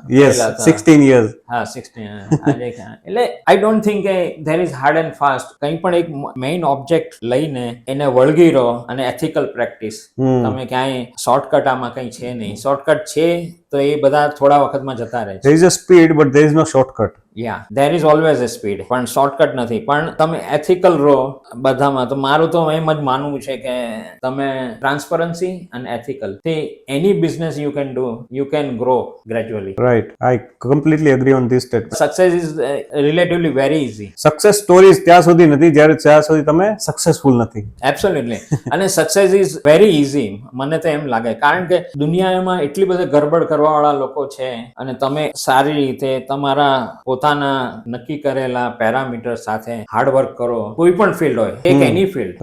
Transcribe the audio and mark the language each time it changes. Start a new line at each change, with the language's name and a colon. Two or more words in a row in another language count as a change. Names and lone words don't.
English: 16 years. 16. એટલે I don't think કે there is hard and fast.
Gujarati: કંઈ પણ એક
English: main object
Gujarati: લઈને એને વળગી રહો, અને
English: ethical practice.
Gujarati: તમે ક્યાંય શોર્ટકટ આમાં કંઈ છે નહીં. શોર્ટકટ છે તો એ બધા થોડા વખતમાં જતા રહે છે.
English: There is a speed but there is no shortcut. there is always a speed,
Gujarati: પણ શોર્ટકટ નથી. પણ તમે એથિકલ રહો બધામાં. તો મારું તો એમ જ માનવું છે કે તમે ટ્રાન્સપરન્સી અને એથિકલ થી
English: any business you can do, you can grow gradually. Right, I completely agree on this statement. Success is relatively very easy. Success stories
Gujarati: ત્યાં સુધી નથી જ્યાં સુધી તમે સક્સેસફુલ નથી. Absolutely. અને
English: success is very easy,
Gujarati: મને તો એમ લાગે. કારણ કે દુનિયામાં એટલી બધી ગડબડ કરવા વાળા લોકો છે, અને તમે સારી રીતે તમારા પોતાના પોતાના નક્કી કરેલા પેરામીટર સાથે હાર્ડવર્ક કરો, કોઈ પણ ફિલ્ડ હોય, એક
English: any field,